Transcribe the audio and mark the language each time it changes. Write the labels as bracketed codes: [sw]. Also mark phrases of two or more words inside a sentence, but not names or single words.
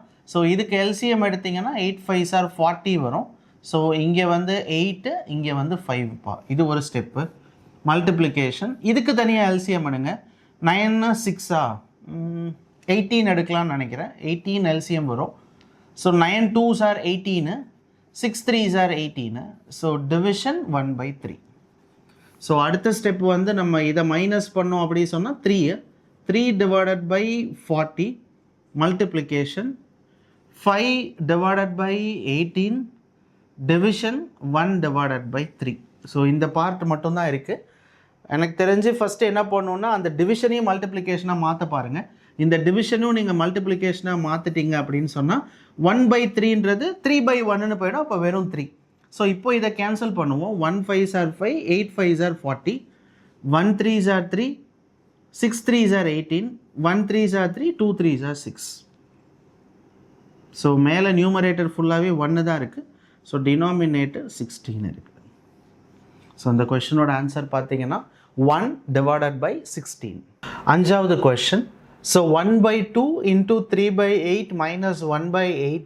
[ta] ஸோ இதுக்கு எல்சிஎம் எடுத்திங்கன்னா 8 5s are 40 வரும். ஸோ இங்கே வந்து 8, இங்கே வந்து 5பா. இது ஒரு ஸ்டெப்பு. மல்டிப்ளிகேஷன் இதுக்கு தனியாக எல்சிஎம் எடுங்க. 9 6 18 எடுக்கலாம்னு நினைக்கிறேன். 18 எல்சிஎம் வரும். ஸோ 9 2s are 18, 6 3s are 18. ஸோ டிவிஷன் 1/3. ஸோ அடுத்த ஸ்டெப் வந்து நம்ம இதை மைனஸ் பண்ணோம் அப்படி சொன்னால் 3/40 மல்டிப்ளிகேஷன் 5/18 டிவிஷன் 1/3. ஸோ இந்த பார்ட் மட்டும்தான் இருக்குது. எனக்கு தெரிஞ்சு ஃபஸ்ட்டு என்ன பண்ணணுன்னா அந்த டிவிஷனையும் மல்டிப்ளிகேஷனாக மாற்ற பாருங்கள். இந்த டிவிஷனும் நீங்கள் மல்டிப்ளிகேஷனாக மாற்றிட்டீங்க அப்படின்னு சொன்னால் 1/3ன்றது 3/1ன்னு போயிடும். அப்போ வெறும் 3. ஸோ இப்போ இதை கேன்சல் பண்ணுவோம். [en] 1 5s are 5, 8 5s are 40, 1 3s are 3, 6 3s are 18, 1 3s are 3, 2 3s are 6. [ta] ஸோ மேலே நியூமரேட்டர் ஃபுல்லாகவே 1 தான் இருக்குது. ஸோ டினாமினேட்டர் 16 இருக்குது. ஸோ இந்த கொஷனோட ஆன்சர் பார்த்தீங்கன்னா 1/16. அஞ்சாவது கொஷன். ஸோ 1/2 into 3/8 minus 1/8.